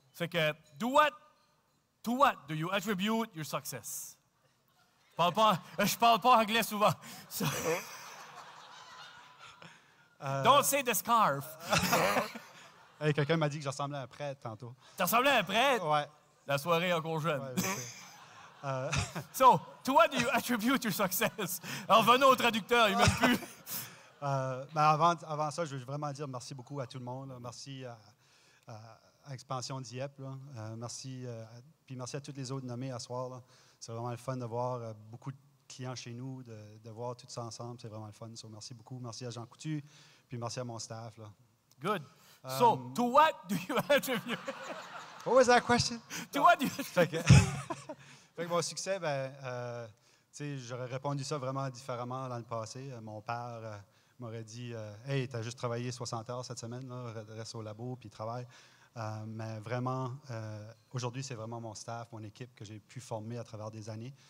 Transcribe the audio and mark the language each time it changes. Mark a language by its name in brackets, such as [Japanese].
[French] Fait que, [English] to what do you attribute your success? [French] Je parle pas anglais souvent. [English] Don't say the scarf. [French] Hey, quelqu'un m'a dit que je ressemblais à un prêtre tantôt. Tu ressemblais à un prêtre? Ouais. La soirée est encore jeune. Ouais, [English] So, to what do you attribute your success? [French] Alors, venons au traducteur, il m'aime plus. Avant ça, je veux vraiment dire merci beaucoup à tout le monde. Là. Merci à Expansion Dieppe. Merci à tous les autres nommés à soir. Là. C'est vraiment le fun de voir beaucoup de clients chez nous, de voir tout ça ensemble. C'est vraiment le fun. So, merci beaucoup. Merci à Jean Coutu, puis merci à mon staff. Là. [English] Good. So, to what do you attribute? What was that question? To what do you [French] fait que mon succès, j'aurais répondu ça vraiment différemment dans le passé. Mon père m'aurait dit Hey, tu as juste travaillé 60 heures cette semaine, là, reste au labo puis travaille. Mais vraiment, aujourd'hui, c'est vraiment mon staff, mon équipe que j'ai pu former à travers des années.